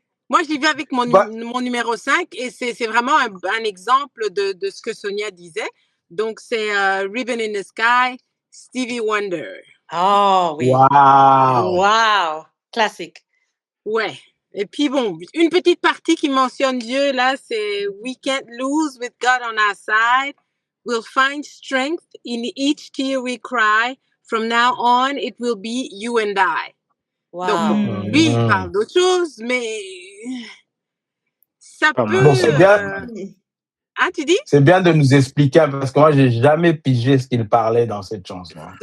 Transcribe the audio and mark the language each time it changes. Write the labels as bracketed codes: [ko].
[fr] Moi, j'y vais avec mon numéro 5 et c'est vraiment un exemple de ce que Sonia disait. Donc, c'est Ribbon in the Sky, Stevie Wonder. Oh oui. Wow. Classique. Ouais. Et puis bon, une petite partie qui mentionne Dieu, là, c'est [en] We can't lose with God on our side. We'll find strength in each tear we cry. From now on, it will be you and I. Wow. [fr] Donc, lui, il parle d'autre chose, mais ça peut... Bon, c'est bien. Ah, tu dis? C'est bien de nous expliquer, parce que moi, j'ai jamais pigé ce qu'il parlait dans cette chanson.